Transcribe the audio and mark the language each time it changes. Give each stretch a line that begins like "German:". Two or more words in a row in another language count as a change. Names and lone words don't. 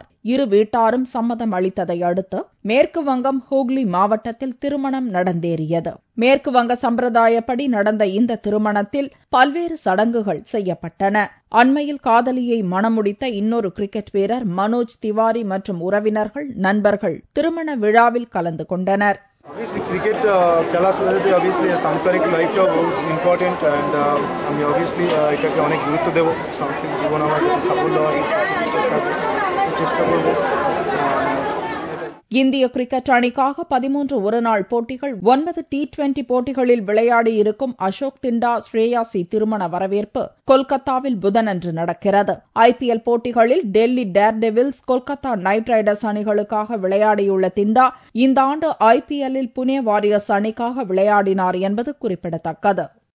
Tamil: இரு வீட்டாரும் சம்மதம் அளித்ததை அடுத்து மேற்கு வங்கம் ஹூக்ளி மாவட்டத்தில் திருமணம் நடந்தேறியது. மேற்கு வங்க சம்பிரதாயப்படி நடந்த இந்த திருமணத்தில் பல்வேறு சடங்குகள் செய்யப்பட்டன. அண்மையில் காதலியை மணமுடித்த இன்னொரு கிரிக்கெட் வீரர் மனோஜ் திவாரி மற்றும் உறவினர்கள், நண்பர்கள் திருமண விழாவில் கலந்து கொண்டனர்.
English: Obviously, cricket obviously
Bangla: সাংসারিক লাইফটা বহুত ইম্পর্টেন্ট and আমি obviously এটাকে অনেক গুরুত্ব দেব. সাংসারিক জীবন আমার সাফল্য হয় চেষ্টা করব.
Tamil: இந்திய கிரிக்கெட் அணிக்காக 13 ஒருநாள் போட்டிகள், 9 T20 போட்டிகளில் விளையாடியிருக்கும் அசோக் திண்டா ஸ்ரேயாசி திருமண வரவேற்பு கொல்கத்தாவில் புதனன்று நடக்கிறது. IPL போட்டிகளில் டெல்லி டேர்டெவில்ஸ், கொல்கத்தா நைட் ரைடர்ஸ் அணிகளுக்காக விளையாடியுள்ள திண்டா இந்த ஆண்டு IPL-இல் புனே வாரியர்ஸ் அணிக்காக விளையாடினார் என்பது குறிப்பிடத்தக்கது.